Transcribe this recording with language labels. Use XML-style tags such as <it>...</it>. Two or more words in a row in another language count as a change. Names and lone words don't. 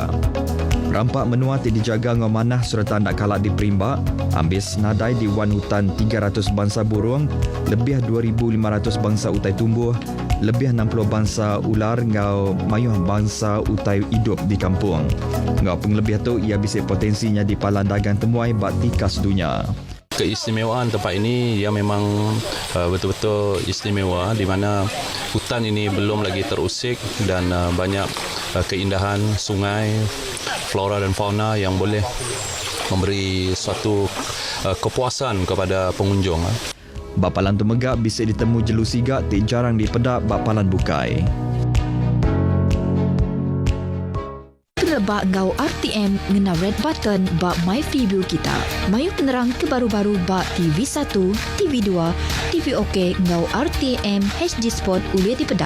<iba>Rampak menua ti dijaga ngau manah serta nak kalak di perimbak, ambis nadai di wan hutan 300 bangsa burung, lebih 2,500 bangsa utai tumbuh, lebih 60 bangsa ular ngau mayuh bangsa utai hidup di kampung. Ngau penglebih tu ia bisik potensinya di palan dagang temuai bak tikas dunia.</iba> <ms>Keistimewaan tempat ini ia memang betul-betul istimewa di mana hutan ini belum lagi terusik dan banyak keindahan sungai, flora dan fauna yang boleh memberi suatu kepuasan kepada pengunjung.</ms> <iba>Bapalan tu megak bisik ditemu jelusiga tik jarang dipedap bapalan bukai. bak ngau RTM ngena</iba> <en>red button</en> <iba>bak My Freeview kita. Mayu penerang kebaru-baru bak TV1, TV2, TV OK ngau RTM HD Sport ulia di pedak.</iba>